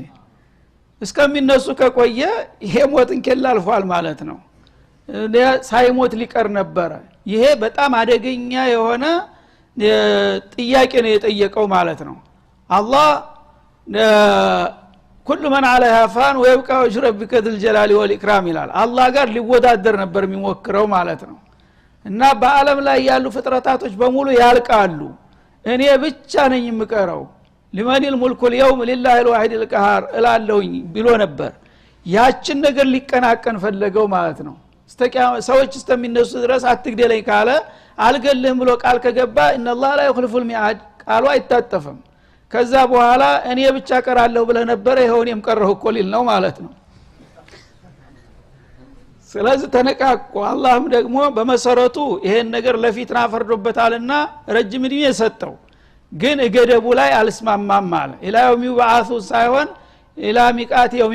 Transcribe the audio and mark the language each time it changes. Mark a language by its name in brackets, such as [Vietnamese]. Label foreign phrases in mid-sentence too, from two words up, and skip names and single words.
[Amharic] እስከሚነሱ ከቆየ ይሄ ሞትን ከላ አልፏል ማለት ነው። ሳይሞት ሊቀር ነበር። ይሄ በጣም አደገኛ የሆነ ጥያቄ ነው የጠየቀው ማለት ነው። አላህ [Arabic] كل من عليها فان ويبقى وجه ربك ذو الجلال والإكرام [Amharic] ይላል። አላህ ጋር ሊወዳደር ነበር የሚሞክረው ማለት ነው። እና በአለም ላይ ያሉ ፍጥረታቶች በሙሉ ያልቃሉ እኔ ብቻ ነኝ የምቀረው [Arabic] لمن الملك اليوم لله الواحد القهار [Amharic] እላለሁኝ ብሎ ነበር። ያችን ነገር ሊቀናቀን ፈለገው ማለት ነው። ሰዎች እስከሚነሱ ድረስ አትግደለኝ ካለ አልገልህም ብሎ ቃል ከገባ [Arabic] ان الله لا يخلف الميعاد [Amharic] ቃሉ አይታጠፍም። ከዛ በኋላ እኔ ብቻ ቀራለሁ ብለ ነበር ይሄው እኔም ቀረሁ እኮ ሊል ነው ማለት ነው። ስለዚህ ተነቃቆ አላህም ደግሞ በመሰረቱ ይሄን ነገር ለፊትና ፈርዶበታልና ረጅም እድሜ ሰጠው። ግን እገደቡ ላይ አልስማማም አለ። [Arabic] إلى يوم يبعثون [Amharic] ሳይሆን [Arabic] إلى ميقات يوم